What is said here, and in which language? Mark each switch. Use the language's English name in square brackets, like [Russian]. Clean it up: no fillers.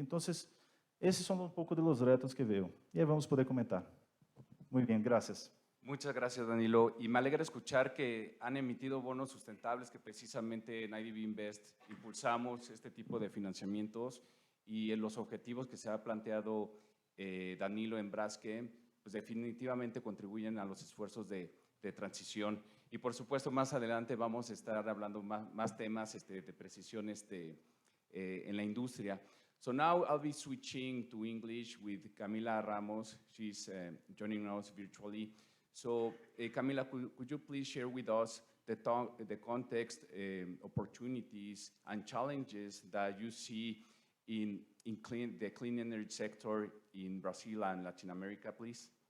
[Portuguese] Então, esses são um pouco dos retos que veio. E aí vamos poder comentar. Muito bem, graças. [Spanish] Muchas gracias, Danilo. Y me alegra escuchar que han emitido bonos sustentables, que precisamente en IDB Invest impulsamos este tipo de financiamientos y en los objetivos que se ha planteado Danilo en Braskem, pues definitivamente contribuyen a los esfuerzos de transición. Y por supuesto, más adelante vamos a estar hablando más temas de precisión en la industria. [English] So now I'll be switching to English with Camila Ramos. She's joining us virtually. So, Camila, could you please share with us the context, opportunities, and challenges that you see in the clean energy sector in Brazil and Latin America, please?